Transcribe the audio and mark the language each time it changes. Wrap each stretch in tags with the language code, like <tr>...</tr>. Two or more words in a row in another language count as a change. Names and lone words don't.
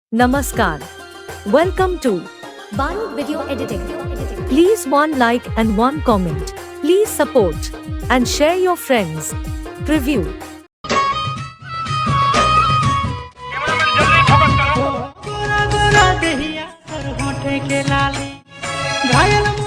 <en>Namaskar. Welcome to Baru Video Editing. Please one like and one comment. Please support and share your friends. Preview.</en> <bho>गोरा गोरा देहिया तोर होंठे के लाली घायल</bho>